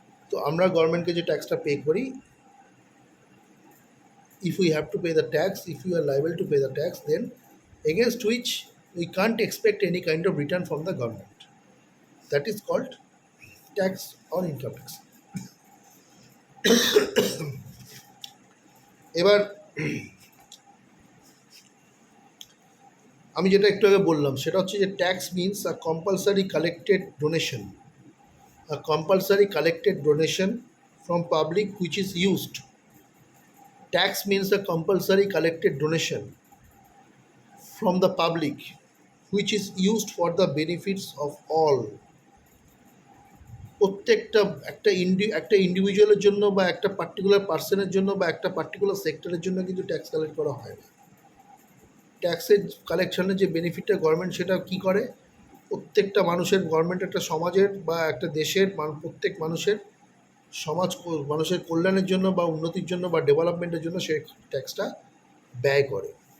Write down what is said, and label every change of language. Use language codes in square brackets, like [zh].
[bn] তো আমরা গভর্নমেন্টকে যে ট্যাক্সটা পে করি, [en] if we have to pay the tax, if we are liable to pay the tax, then against which we can't expect any kind of return from the government. That is called tax or income tax. [bn] এবার আমি যেটা একটু আগে বললাম সেটা হচ্ছে যে tax means a compulsory collected donation, [en] a compulsory collected donation from public which is used. Tax means a compulsory collected donation from the public which is used for the benefits of all. [bn] প্রত্যেকটা একটা ইন্ডিভিজুয়ালের জন্য বা একটা particular পার্সনের জন্য বা একটা particular সেক্টরের জন্য কিন্তু ট্যাক্স কালেক্ট করা হয় না। ট্যাক্সের কালেকশনের যে বেনিফিটটা গভর্নমেন্ট সেটা কী করে, প্রত্যেকটা মানুষের, গভর্নমেন্ট একটা সমাজের বা একটা দেশের প্রত্যেক মানুষের মানুষের কল্যাণের জন্য বা উন্নতির জন্য বা ডেভেলপমেন্টের জন্য সে ট্যাক্সটা ব্যয় করে।